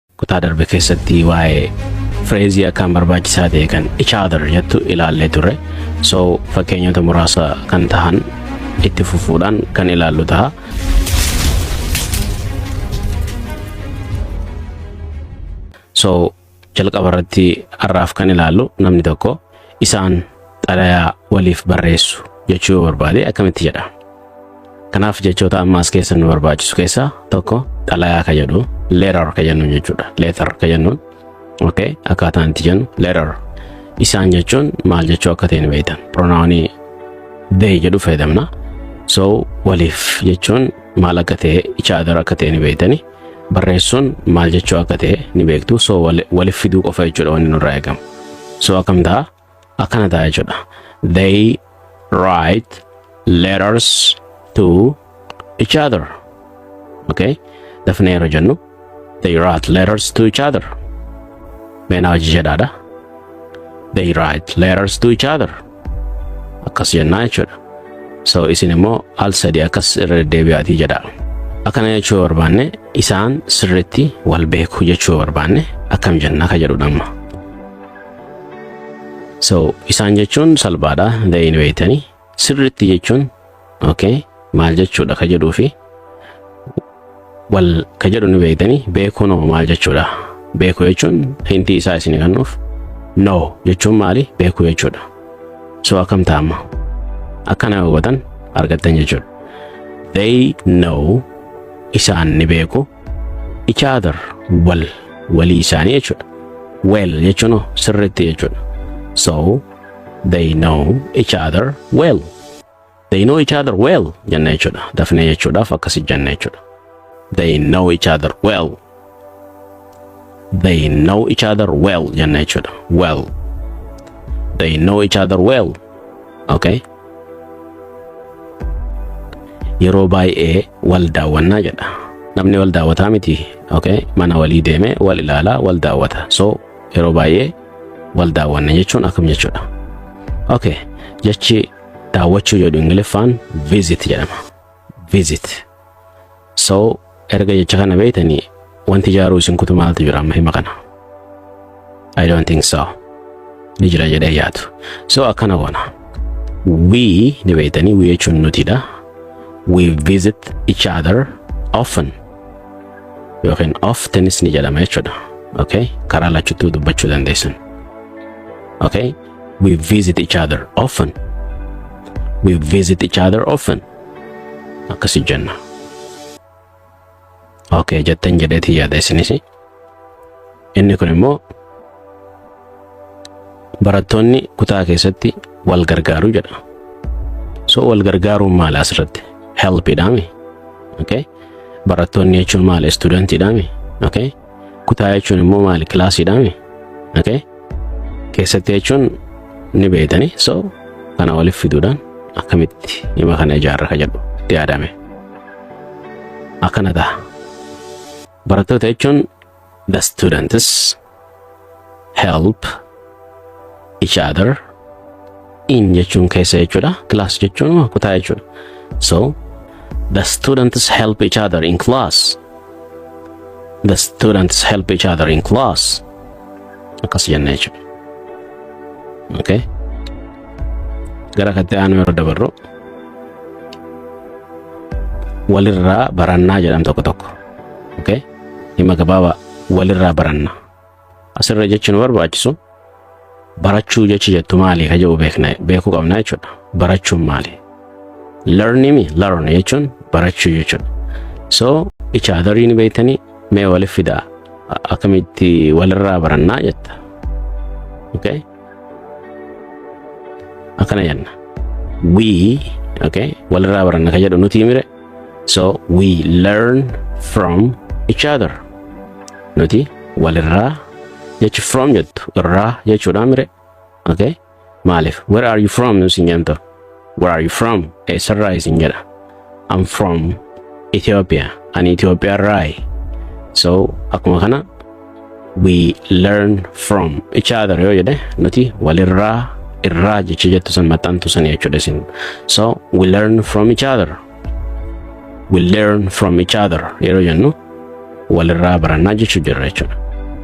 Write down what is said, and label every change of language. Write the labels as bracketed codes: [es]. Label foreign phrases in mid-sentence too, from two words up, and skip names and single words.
[om] kutaa darbe keessatti waa'ee phrasii akkaan barbaachisaa ta'e kan [en] each other [om] jettu ilaallee turre. So fakkeenyota muraasa kan tahan itti fufuudhaan kan ilaallu ta'a. So jalqaba irratti har'aaf kan ilaallu namni tokko isaan xalayaa waliif barreessu jechuu barbaade akkamitti jedha. Kanaaf jechoota ammaas keessa nu barbaachisu keessaa tokko xalayaa ka jedhu letter ka jennu jechuudha. Letter ka jennu okay akkaataan itti jennu letter. Isaan jechuun maal jechuu akka ta'e ni beektan. Pronounii they jedhu fayyadamna. So waliif jechuun maal akka ta'e [en] each other [om] akka ta'e ni beektani. Barreessuun maal jechuu akka ta'e ni beektu. So waliif fiduu qofa jechuudha wanni nurraa eegamu. So akkam ta'a? Akkana ta'a jechuudha. [en] They write letters to each other. Okay? [om] Dafnee yeroo jennu [en] they write letters to each other. [om] Meenaa hojii jedhaadha. [en] They write letters to each other. [om] Akkas jennaa jechuudha. So isin immoo al sadii akkas irra deebi'aatii jedha. Akkana jechuu barbaanne isaan sirriitti wal beeku jechuu barbaanne akkam jennaa ka jedhudha amma. So isaan jechuun salphaadha. They ni beektanii. Sirriitti jechuun okay maal jechuudha ka jedhuu fi wal ka jedhu ni beektanii. Beekuun maal jechuudha. Beeku jechuun hintii isaa isin kennuuf. No jechuun maali? Beeku jechuudha. So akkam ta'a amma? Akkana hubatan argattan jechuudha. [en] They know [om] isaan ni beeku [en] each other [om] walii isaanii jechuudha. Well jechuun sirriitti jechuudha. [en] So they know each other well. They know each other well [om] jenna jechuudha. Dafnee jechuudhaaf akkasi jenna jechuudha. [en] They know each other well. They know each other well [om] jenna jechuudha. [en] Well. They know each other well. Okay? [om] Yeroo baay'ee wal daawwannaa jedha. Namni wal daawwataa miti. Okay? Mana walii deeme wal ilaalaa wal daawwata. So yeroo baay'ee wal daawwanna jechuun akkam jechuudha. Okay. Jechi daawwachuu jedhu Ingiliffaan visit jedhama. Visit. So erga jecha kana beektanii wanti jaaruu isin kutu maaltu jira amma hima kana? [en] I don't think so. [om] Ni jira jedhee yaadu. So akkana goona. We ni beektanii we jechuun nutidha. [en] We visit each other often. [om] Yookiin oftenis ni jedhama jechuudha. Okay? Karaa lachuttuu dubbachuu dandeessan. Okay? [en] We visit each other often. We visit each other often. [om] Akkasi jenna. Okay, jettan jedheetii yaada isinis. Inni kun immoo barattoonni kutaa keessatti wal gargaaruu jedha. So wal gargaaruun maali asirratti? Help idhaami. Okay? Barattoonni jechuun maali? Student idhaami. Okay? Kutaa jechuun immoo maali? Class idhaami. Okay? Keessatti jechuun ni beektanii. So kana waliif fiduudhaan akkamitti hima kana ijaarra ka jedhu itti yaadame. Akkana ta'a. Barattoota jechuun [en] the students help each other in [om] jechuun keessa jechuudha. Class jechuun kutaa jechuudha. [en] So the students help each other in class. The students help each other in class. [om] Akkas jenna jechuudha. Okay? Gara kattee aanu yeroo dabarru walirraa barannaa jedham tokko tokko. Okay? Hima gabaabaa walirraa barannaa. Asirra jechuun barbaachisu barachuu jechi jettu maali ka jedhu beekuu qabna jechuudha. Barachuun maali? Learning jechuun barachuu jechuudha. So each other ni beektanii mee waliif fidaa akkamitti walirraa barannaa jetta. Okay? Akkana jenna. We, okay, walirraa baranna ka jedhu nuti mire. [en] So we learn from each other. [om] Nuti walirraa jechi from jettu irraa jechuudha mire. Okay? Maalif? [en] Where are you from? [om] Nusin jento. [en] Where are you from? [om] Eessarraa isin jedha. [en] I'm from Ethiopia. [om] Ani Ethiopia irraa. So akkuma kana [en] we learn from each other [om] yoo jedhe nuti walirraa irraa jechi jettu san maxxantu san jechuudha isin. [en] So we learn from each other. We learn from each other [om] yeroo jennu walirraa barannaa jechuu jirra jechuudha.